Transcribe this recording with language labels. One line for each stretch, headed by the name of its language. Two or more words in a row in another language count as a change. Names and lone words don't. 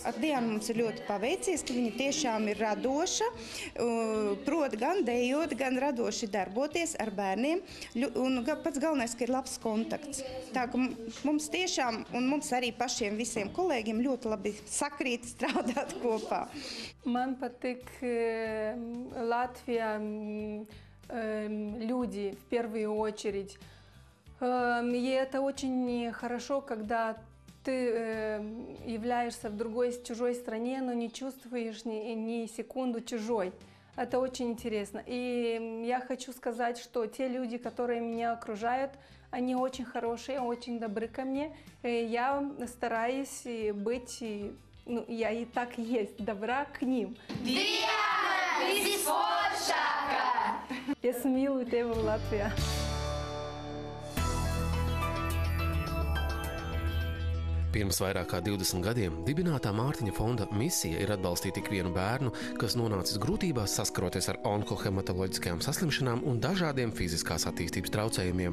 Latvian: Ar Diānu mums ir ļoti paveicies, ka viņa tiešām ir radoša, prot gan dejot, gan radoši darboties ar bērniem. Un pats galvenais, ka ir labs kontakts. Tā ka mums tiešām, un mums arī pašiem visiem kolēģiem ļoti labi sakrīt strādāt kopā. Man patīk Latvijā
Russian: люди в первую очередь. И это очень хорошо, когда ты являешься в чужой стране, но не чувствуешь ни секунду чужой. Это очень интересно. И я хочу сказать, что те люди, которые меня окружают, они очень хорошие, очень добры ко мне. И я стараюсь быть, я и так есть, добра к ним.
Latvian: Diana, visforšākā! Es mīlu tevi, Latvijā! Pirms vairāk kā 20 gadiem dibinātā Mārtiņa fonda misija ir atbalstīt ikvienu bērnu, kas nonācis grūtībās saskaroties ar onkohematoloģiskajām saslimšanām un dažādiem fiziskās attīstības traucējumiem.